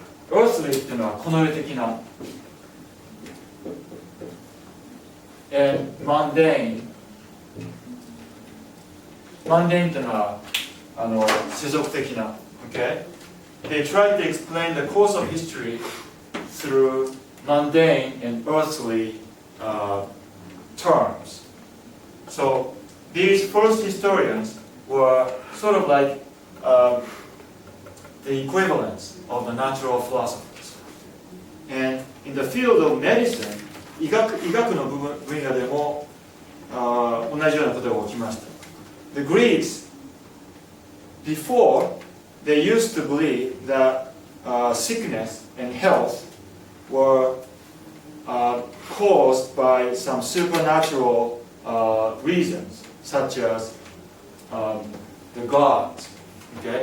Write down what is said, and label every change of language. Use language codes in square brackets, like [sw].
[ja] Earthly っていうのはこの世的な。 [en] And mundane. [ja] Mundane っていうのは世俗的な。 [en] Okay? They tried to explain the course of history through mundane and earthly terms. So these first historians were sort of like the equivalents of the natural philosophers. And in the field of medicine, [ja] 医学の分野でも同じようなことが起きました。 [en] The Greeks before, they used to believe that sickness and health were caused by some supernatural reasons, such as the gods. Okay?